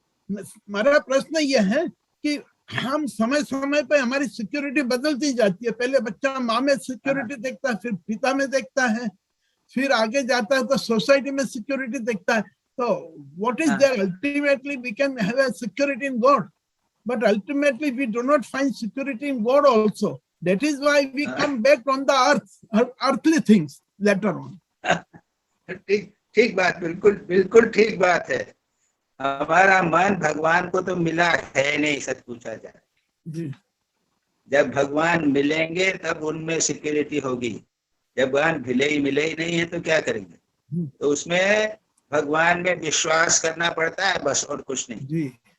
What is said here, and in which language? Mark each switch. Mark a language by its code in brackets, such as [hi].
[hi] मेरा प्रश्न ये है कि हम समय समय पे हमारी सिक्योरिटी बदलती जाती है। पहले बच्चा माँ में सिक्योरिटी देखता है, फिर पिता में देखता है, फिर आगे जाता है तो सोसाइटी में सिक्योरिटी देखता है। [en] तो what is there? Ultimately we can have a security in God, but ultimately we do not find security in God also. That is why we come back on the earthly things later on. [hi] ठीक बात, बिल्कुल ठीक बात है। हमारा मन भगवान को तो मिला है नहीं, सच पूछा जाए। जब भगवान मिलेंगे तब उनमें सिक्योरिटी होगी। जब भगवान मिले ही नहीं है तो क्या करेंगे? तो उसमें भगवान में विश्वास करना पड़ता है, बस, और कुछ नहीं।